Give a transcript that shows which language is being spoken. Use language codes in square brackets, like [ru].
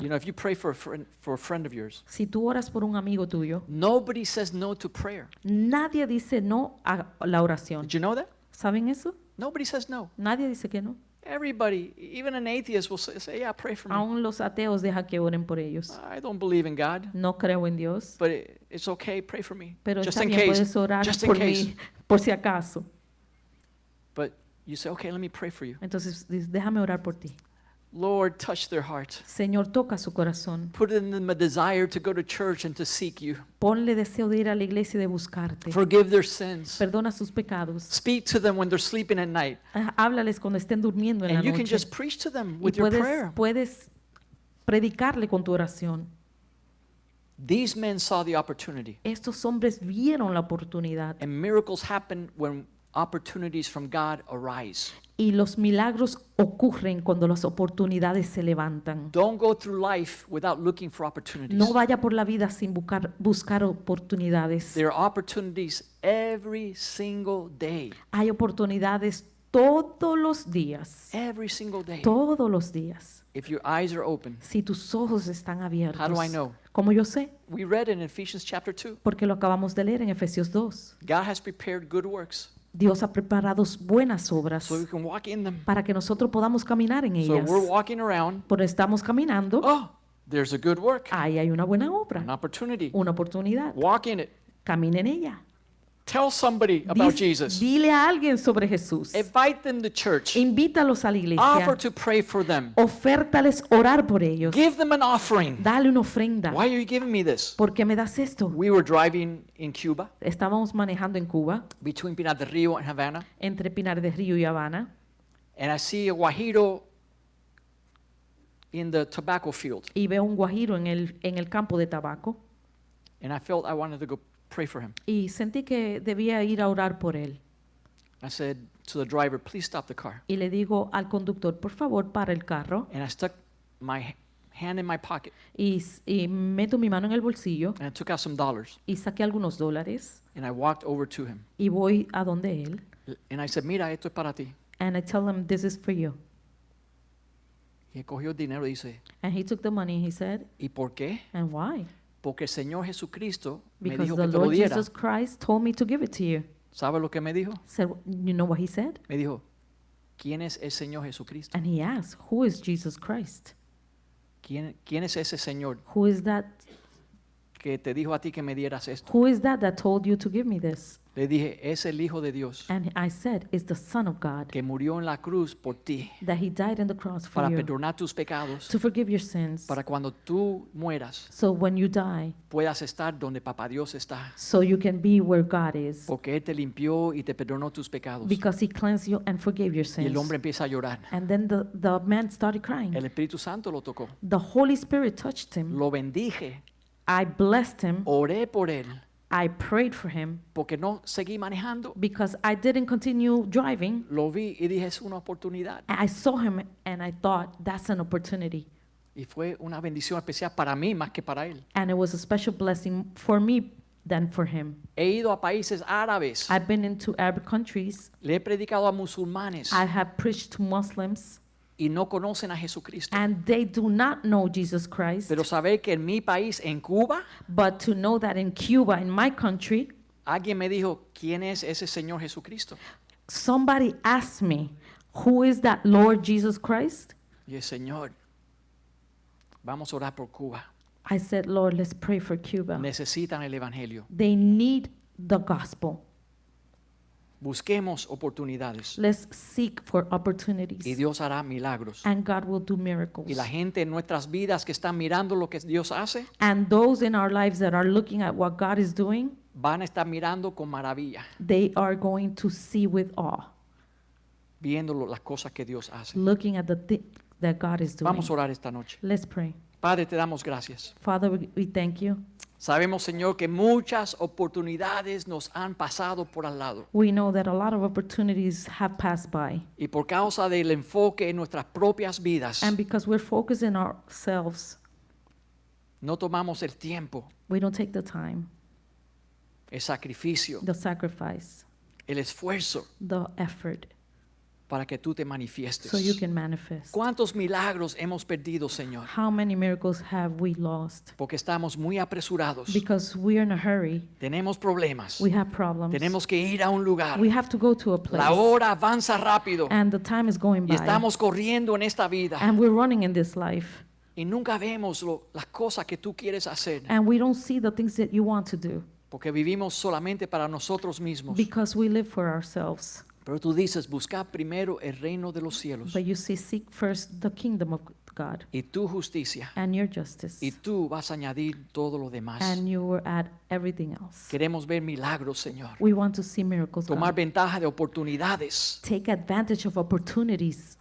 [en] You know, if you pray for a friend of yours, [es] Si tú oras por un amigo tuyo, [en] nobody says no to prayer. [es] nadie dice no a la oración. [en] Did you know that? [es] ¿Saben eso? [en] Nobody says no. [es] Nadie dice que no. [en] Everybody, even an atheist, will say, yeah, pray for me. [es] Aún los ateos dejan que oren por ellos. [en] I don't believe in God, [es] No creo en Dios, [en] but it's okay, pray for me. [es] pero [en] Just [es] está [en] in [es] bien, [en] case. [es] puedes orar [en] Just in [es] por [en] case. [es] mí, por si acaso. [en] But you say, okay, let me pray for you. [es] Entonces, déjame orar por ti. [en] Lord, touch their hearts. [es] Señor, toca su corazón. [en] Put in them a desire to go to church and to seek you. [es] Ponle deseo de ir a la iglesia y de buscarte. [en] Forgive their sins. [es] Perdona sus pecados. [en] Speak to them when they're sleeping at night. [es] Háblales cuando estén durmiendo en la [en] And you can [es] noche. [en] just preach to them [es] Y [en] with your prayer. [es] puedes predicarle con tu oración. [en] These men saw the opportunity. [es] Estos hombres vieron la oportunidad [en] And miracles happen when opportunities from God arise. [es] y los milagros ocurren cuando las oportunidades se levantan. [en] Don't go through life without looking for opportunities. [es] No vaya por la vida sin buscar oportunidades. [en] There are opportunities every single day. [es] Hay oportunidades todos los días. [en] Every single day. [es] Todos los días. [en] If your eyes are open. [es] Si tus ojos están abiertos. [en] How do I know? [es] ¿Cómo yo sé? [en] We read in Ephesians chapter 2. [es] Porque lo acabamos de leer en Efesios 2. [en] God has prepared good works [es] Dios ha preparado buenas obras [en] so we can walk in them. [es] para que nosotros podamos caminar en [en] So [es] ellas. [en] we're walking around. [es] Por estamos caminando, [en] Oh, there's a good work, [es] ahí hay una buena obra, [en] an opportunity. [es] una oportunidad. [en] Walk in it. [es] Camina en ella. [en] Tell somebody about Jesus. [es] Dile a alguien sobre Jesús. [en] Invite them to church. [es] Invítalos a la [en] Offer [es] iglesia. [en] to pray for them. [es] Ofértales orar por ellos. [en] Give them an offering. [es] Dale una ofrenda. [en] Why are you giving me this? [es] ¿Por qué me das esto? [en] We were driving in Cuba [es] Estábamos manejando en Cuba, [en] between Pinar del Rio and Havana, [es] entre Pinar del Río y Habana, [en] and I see a guajiro in the tobacco field, [es] y veo un guajiro en el campo de tabaco, [en] and I felt I wanted to go pray for him. [es] y sentí que debía ir a orar por él. [en] I said to the driver, please stop the car. [es] Y le digo al conductor, por favor, para el carro, [en] And I stuck my hand in my pocket [es] y meto mi mano en el bolsillo [en] and I took out some dollars, [es] y saqué algunos dólares [en] and I walked over to him. [es] y voy a donde él, [en] And I said, [es] mira, esto es para ti. [en] and I tell him, this is for you. [es] Y él cogió el dinero y dice, [en] And he took the money and he said, [es] ¿y por qué? [en] and why? [es] Porque el Señor Jesucristo me [en] Because [es] dijo [en] the [es] que te lo [en] Lord [es] diera. [en] Jesus Christ told me to give it to you. [es] ¿Sabe lo que me dijo? [en] Said, you know what he said? [es] Me dijo, ¿quién es el Señor Jesucristo? [en] And he asked, who is Jesus Christ? [es] ¿Quién es ese Señor [en] Who is that? [es] que te dijo a ti que me dieras esto? [en] Who is that told you to give me this? [es] Le dije, es el Hijo de Dios [en] And I said, it's the Son of God, [es] que murió en la cruz por ti [en] that he died on the cross for [es] para [en] you, [es] perdonar tus pecados, [en] to forgive your sins, [es] para cuando tú mueras [en] so when you die, [es] puedas estar donde Papá Dios está, [en] so you can be where God is, [es] porque Él te limpió y te perdonó tus pecados. [en] because he cleansed you and forgave your [es] Y el [en] sins. [es] hombre empieza a llorar. [en] And then the man started crying. [es] El Espíritu Santo lo tocó. [en] The Holy Spirit touched him. [es] Lo bendije, [en] I blessed him. [es] oré por él, [en] I prayed for him [es] porque no seguí manejando. [en] because I didn't continue driving. [es] Lo vi y dije, es una oportunidad. [en] I saw him and I thought, that's an opportunity. [es] Y fue una bendición especial para mí más que para él. [en] And it was a special blessing for me than for him. [es] He ido a países árabes. [en] I've been into Arab countries. [es] Le he predicado a musulmanes [en] I have preached to Muslims, [es] y no conocen a Jesucristo. [en] and they do not know Jesus Christ. [es] Pero saber que en mi país, en Cuba, [en] But to know that in Cuba, in my country, [es] alguien me dijo, ¿quién es ese Señor Jesucristo? [en] somebody asked me, who is that Lord Jesus Christ? [es] Y el Señor, vamos a orar por Cuba. [en] I said, Lord, let's pray for Cuba. [es] Necesitan el Evangelio. [en] They need the gospel. [es] Busquemos oportunidades [en] Let's seek for [es] y [en] opportunities, [es] Dios hará milagros. [en] and God will do miracles. [es] Y la gente en nuestras vidas que están mirando lo que Dios hace, [en] And those in our lives that are looking at what God is doing, [es] van a estar mirando con maravilla, [en] they are going to see with awe, [es] viendo las cosas que Dios hace. [en] looking at the thing that God is doing. [es] Vamos a orar esta noche. [en] Let's pray. [es] Padre, te damos gracias. [en] Father, we thank you. [es] Sabemos, Señor, que muchas oportunidades nos han pasado por al lado. [en] We know that a lot of opportunities have passed by. [es] Y por causa del enfoque en nuestras propias vidas, [en] And because we're focused in ourselves, [es] no tomamos el tiempo, [en] we don't take the time, [es] el sacrificio, [en] the sacrifice, [es] el esfuerzo [en] the effort, [es] para que tú te manifiestes. [en] so you can manifest. [es] ¿Cuántos milagros hemos perdido, Señor? [en] How many miracles have we lost? [es] Porque estamos muy apresurados. [en] Because we're in a hurry. [es] Tenemos problemas. [en] We have problems. [es] Tenemos que ir a un lugar. [en] We have to go to a place. [es] La hora avanza rápido [en] And the time is going [es] y [en] by. [es] estamos corriendo en esta vida [en] And we're running in this life. [es] y nunca vemos las cosas que tú quieres hacer [en] And we don't see the things that you want to do. [es] porque vivimos solamente para nosotros mismos. [en] Because we live for ourselves. [es] Pero tú dices, busca primero el reino de los cielos [en] But you say, seek first the kingdom of God [es] y tu justicia [en] and your justice. [es] y tú vas a añadir todo lo demás. [en] And you will add everything else. [es] Queremos ver milagros, Señor. [en] We want to see miracles, [es] Tomar [en] God. [es] ventaja de oportunidades. [en] Take advantage of opportunities.